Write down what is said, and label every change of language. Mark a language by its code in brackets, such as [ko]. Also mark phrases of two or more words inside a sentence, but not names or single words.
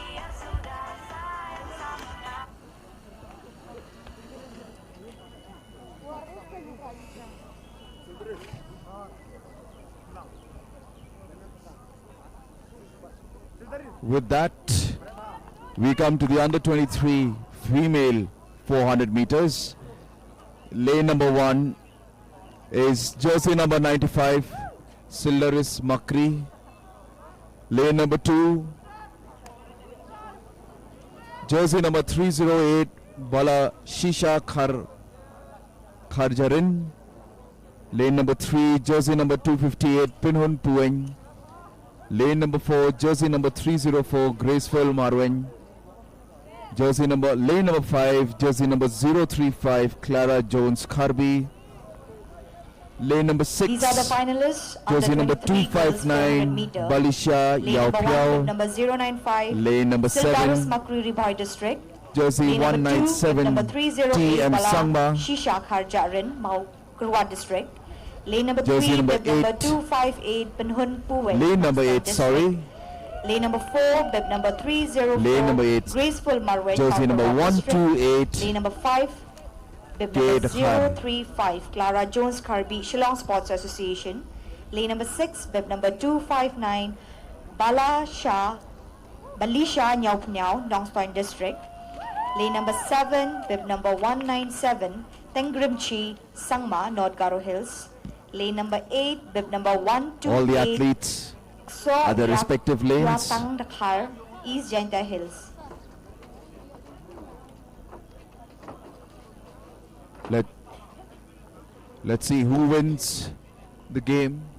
[en] With that, we come to the under 23 female 400 meters. Lane number 1 is jersey number 95, Sildaris Makri. Lane number 2, jersey number 308, Bala Shisha Kharjarin. Lane number 3, jersey number 258, Pinhun Pueng. Lane number 4, jersey number 304, Graceful Marwen. Lane number 5, jersey number 035, Clara Jones Karbi. Lane number 6, these are the finalists. jersey number 259, Balisha Yao Piao. Number 095, Lane number 7, Makri Ribhai District. jersey 197, number 308, TM Sangma. Shisha Kharjarin, Mau Kurwa District. Lane number Jersey 3, number bib number 8. 258, Penhun Puwen. Lane number 8, sorry. Lane number 4, bib number 304, Lane number 8, Graceful Marwen, jersey number Kurwa District. 128, Lane number 5, bib number Jade Khan. 035, Clara Jones Karbi, Shillong Sports Association. Lane number 6, bib number 259, Balisha Nyau Pnyau, Nong Point District. Lane number 7, bib number 197, Tengrimchi, Sangma, North Garo Hills. Lane number 8, bib number 128. All the athletes at their respective lanes. Ratang Dakhar, East Jaintia Hills. Let's see who wins the game.